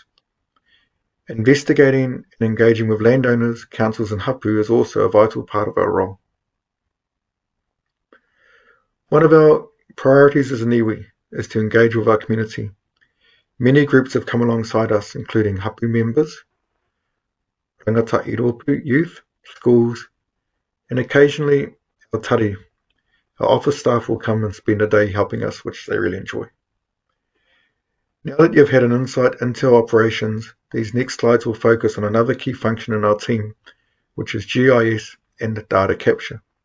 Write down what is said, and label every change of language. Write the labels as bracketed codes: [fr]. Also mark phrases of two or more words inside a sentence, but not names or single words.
[en] Investigating and engaging with landowners, councils and hapu is also a vital part of our role. One of our priorities as an iwi is to engage with our community. Many groups have come alongside us, including hapu members, [mi] rangata i rōpū [en] youth, schools, and occasionally our tari. Our office staff will come and spend a day helping us, which they really enjoy. Now that you've had an insight into our operations, these next slides will focus on another key function in our team, which is GIS and data capture.